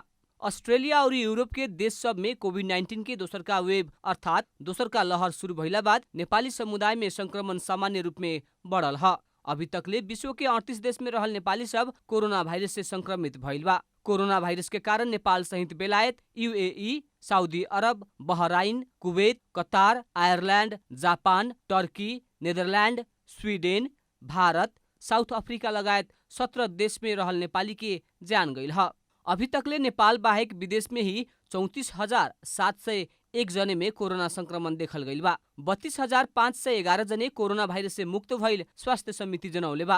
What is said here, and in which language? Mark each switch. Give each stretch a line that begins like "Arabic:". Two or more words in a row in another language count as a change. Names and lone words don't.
Bhojpuri: ऑस्ट्रेलिया और यूरोप के देश सब में कोविड-19 के दोसर का वेव अर्थात दोसर का लहर शुरू भइला बाद नेपाली समुदाय में संक्रमण सामान्य रूप में बढ़ल ह। अभी तकले विश्व के 38 देश में रहल नेपाली सब कोरोना वायरस से संक्रमित भइल बा। कोरोना वायरस के कारण नेपाल सहित बेलायत, यूएई, सऊदी अरब, बहराइन, कुवैत, कतार, आयरलैंड, जापान, टर्की, नेदरलैंड, स्वीडेन, भारत, साउथ अफ्रीका लगायत 17 देश में रहल नेपाली के जान गइल ह। अभी तकले नेपाल बाहेक विदेश में ही 34,701 जने में कोरोना संक्रमण देखल गइल बा। 32,511 जने कोरोना वायरस से मुक्त भइल स्वास्थ्य समिति जनौले बा।